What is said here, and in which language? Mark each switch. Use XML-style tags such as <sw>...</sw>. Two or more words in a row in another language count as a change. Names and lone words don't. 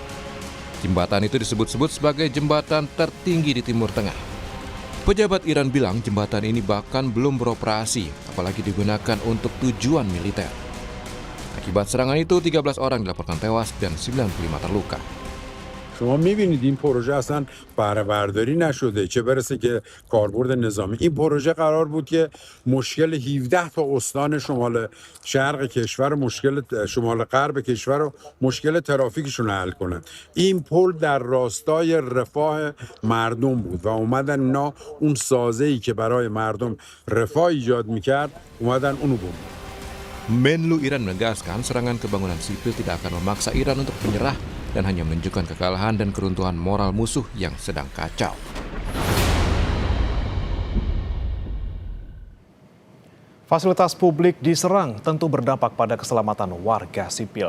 <id>Jembatan itu disebut-sebut sebagai jembatan tertinggi di Timur Tengah. Pejabat Iran bilang jembatan ini bahkan belum beroperasi, apalagi digunakan untuk tujuan militer. Akibat serangan itu, 13 orang dilaporkan tewas dan 95 terluka.</id> <fa>شما می‌بینید این پروژه اصلا بهره برداری نشده چه برسه که کاربرد نظامی این پروژه قرار بود که مشکل 17 تا استان شمال شرق کشور مشکل شمال غرب کشور و مشکل ترافیکشون حل کنه این پل در راستای رفاه مردم بود و اومدن اینا اون سازه‌ای که برای مردم رفاه ایجاد می‌کرد اومدن اونو بوم.</fa> <id>Menlu Iran menegaskan serangan ke bangunan sipil tidak akan memaksa Iran untuk menyerah dan hanya menunjukkan kekalahan dan keruntuhan moral musuh yang sedang kacau. Fasilitas publik diserang tentu berdampak pada keselamatan warga sipil.</id>